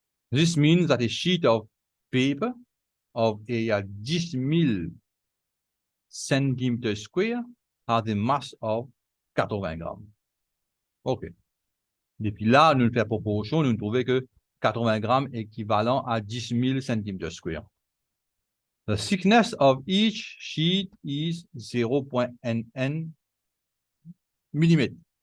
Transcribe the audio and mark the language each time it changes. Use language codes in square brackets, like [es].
[en] This means that a sheet of paper of area 10,000 centimeters square has a mass of 80 grammes. OK. [fr] Depuis là, nous faisons proportion, nous trouvons que 80 grammes est équivalent à 10,000 centimeters square. [en] The thickness of each sheet is 0.nn millimeter.